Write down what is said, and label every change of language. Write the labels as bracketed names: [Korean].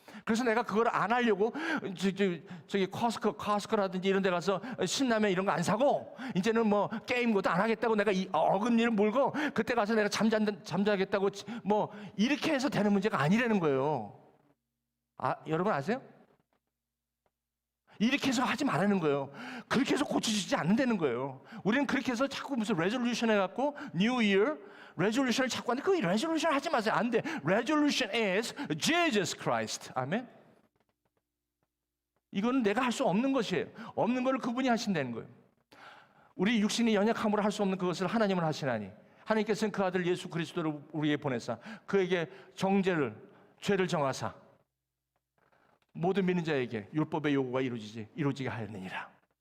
[Korean] 그래서 내가 그걸 안 하려고 저기 커스코라든지 이런 데 가서 신라면 이런 거 안 사고 이제는 뭐 게임 것도 안 하겠다고 내가 이 어금니를 물고 그때 가서 내가 잠자겠다고 뭐 이렇게 해서 되는 문제가 아니라는 거예요. 여러분 아세요? 이렇게 해서 하지 말라는 거예요. 그렇게 해서 고쳐지지 않는다는 거예요. 우리는 그렇게 해서 자꾸 무슨 레졸루션 해갖고 New Year 레졸루션을 자꾸 하는데 그 레졸루션 하지 마세요. 안 돼. [English] Resolution is Jesus Christ. [Korean] 아멘. 이거는 내가 할 수 없는 것이에요. 없는 것을 그분이 하신다는 거예요. 우리 육신이 연약함으로 할 수 없는 그것을 하나님은 하시나니 하나님께서는 그 아들 예수 그리스도를 우리에게 보내사 그에게 죄를 정하사 모든 믿는 자에게 율법의 요구가 이루어지게 하였느니라.